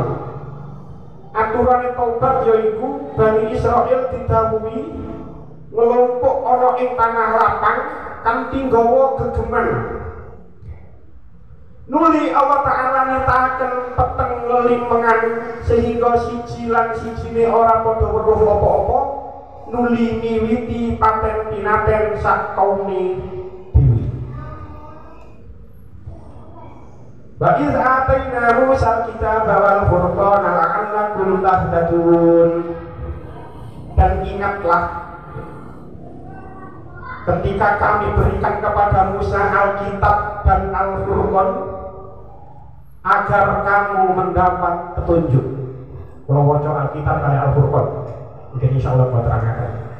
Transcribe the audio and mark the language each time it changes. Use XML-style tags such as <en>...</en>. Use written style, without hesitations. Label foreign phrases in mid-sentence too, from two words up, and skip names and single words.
<jv>Aturane taubat yaiku Bani Israil didhawuhi ngelompok ana ing tanah lapang kanthi nggawa gegeman. Nuli Allah Ta'ala nitahaken peteng lelimengan sehingga siji lan sijine ora padha weruh apa-apa. Nuli miwiti paten pinaten sak kaume dewi.</jv> <ar>وإذ آتينا موسى الكتاب والفرقان لعلكم تهتدون.</ar> <id>Dan ingatlah ketika kami berikan kepada Musa Alkitab dan Al-Furqan agar kamu mendapat petunjuk. Kalau waca Alkitab dan Al-Furqan, mungkin</id> <ar>إن شاء الله</ar> <id>buat terangkan.</id>